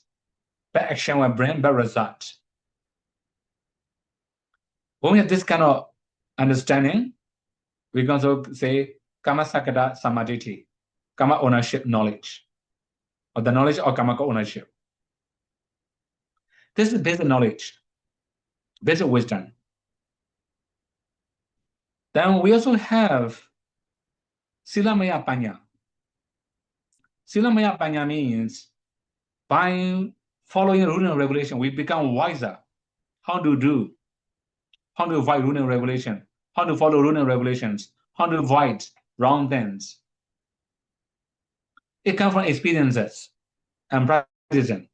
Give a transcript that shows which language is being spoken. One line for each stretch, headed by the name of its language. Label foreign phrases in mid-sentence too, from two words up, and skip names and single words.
English: Bad action will bring bad results. When we have this kind of understanding, we can also say
Pali: karma sakata samadhi,
English: karma ownership knowledge, or the knowledge of karma ownership. This is basic knowledge, basic wisdom. Then we also have
Pali: silamaya panya. Silamaya panya
English: means by following rule and regulation, we become wiser. How to do, how to avoid rule and regulation, how to follow rule and regulations, how to avoid wrong things. It comes from experiences and practicing.